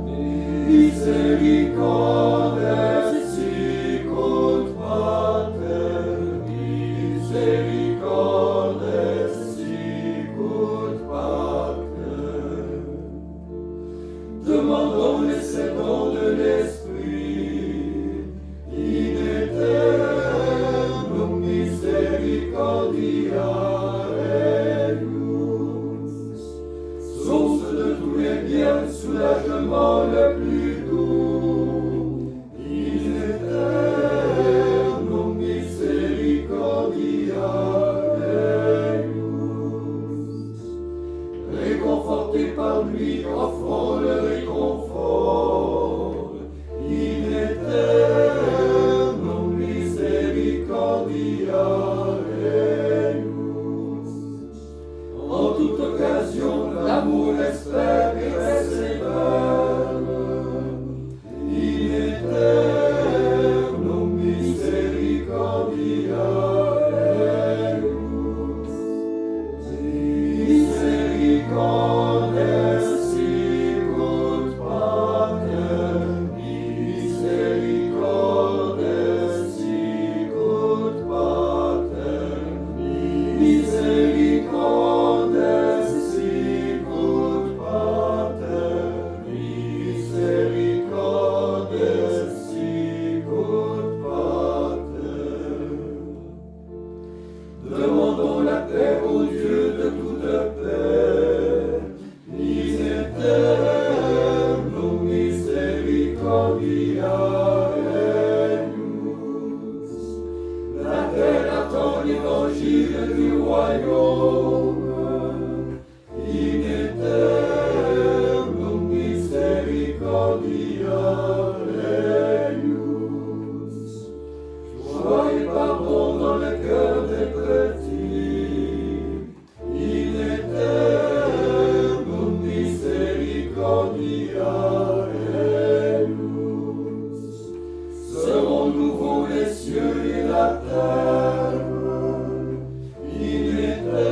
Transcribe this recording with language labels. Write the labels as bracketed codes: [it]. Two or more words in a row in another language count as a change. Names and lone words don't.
[la] misericordes sicut Pater, misericordes sicut Pater. [fr] Demandons les sept dons de l'Esprit. Source de tous les biens, soulagement le plus doux, [la] in eternum misericordiaeus. [fr] Réconfortés par lui, offrons le réconfort, [la] in eternum misericordiaeus. [fr] En toute occasion, l'amour espère et persévère. [la] In eternum misericordiaeus. Misericordes sicut Pater, misericordes sicut Pater, misericordes sicut Pater, misericordes sicut Pater. [fr] Demandons la paix au Dieu de toute paix, [la] in eternum misericordiaeus. [fr] La terre attend l'évangile du royaume, [la] in eternum misericordiaeus. [fr] Joie et pardon dans le cœur des petits, [la] in eternum misericordiaeus. [fr] Seront nouveaux les cieux et la terre, in